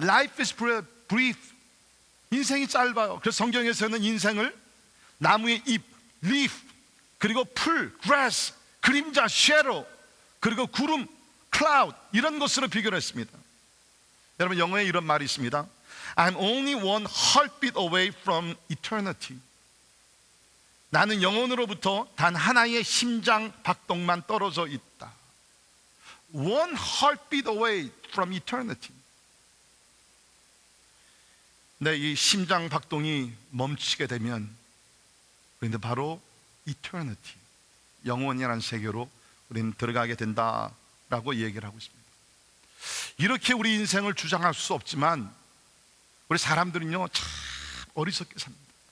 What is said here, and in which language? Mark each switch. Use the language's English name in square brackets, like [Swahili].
[English] Life is brief. [Korean] 인생이 짧아요. 그래서 성경에서는 인생을 나무의 잎, leaf, 그리고 풀, grass, 그림자, shadow, 그리고 구름, cloud, 이런 것으로 비교를 했습니다. 여러분, 영어에 이런 말이 있습니다. [English] I'm only one heartbeat away from eternity. [Korean] 나는 영혼으로부터 단 하나의 심장 박동만 떨어져 있다. [English] One heartbeat away from eternity. [Korean] 내 이 심장 박동이 멈추게 되면, 그런데 바로 eternity, 영원이라는 세계로 우리는 들어가게 된다라고 얘기를 하고 있습니다. 이렇게 우리 인생을 주장할 수 없지만 우리 사람들은요 참 어리석게 삽니다.